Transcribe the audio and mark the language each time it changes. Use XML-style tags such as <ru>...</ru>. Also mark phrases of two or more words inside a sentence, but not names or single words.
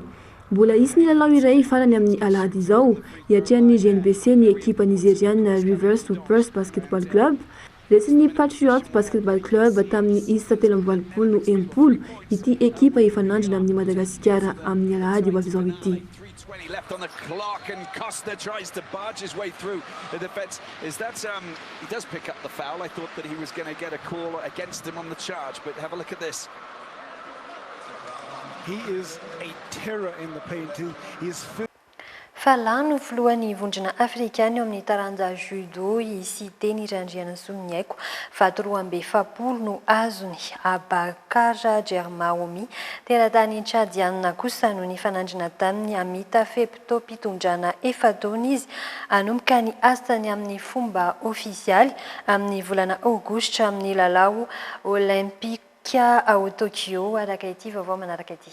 <mg>Mbola isy ny lalao iray farany amin'ny alahady izao iatrehan'ny GNBC ny ekipa nigériane Rivers Hoopers Basketball Club. Resin'ny Patriots Basketball Club tamin'ny isa 30 no 10 ity ekipa ifanandrina amin'ny Madagasikara amin'ny alahady ho avy izao ity.</mg> <en>20 left on the clock and Costa tries to barge his way through the defense. Is that he does pick up the foul? I thought that he was going to get a call against him on the charge, but have a look at this. He is a terror in the paint. He is</en> <mg>Falano filohan'ny vondrona afrikany eo amin'ny taranja judo isy teny Randriana Solonyaiko fahatoroa amby 70 no azony Abakara Germaomi teratany Tchadiana kosa no nifanandrina tamin'ny Amita Fepto pitondrana efataona izy anomboka ny astany amin'ny fomba ofisialy amin'ny volana aogositra amin'ny lalao olimpika ao Tokyo araka ity vaovao manaraka ity.</mg>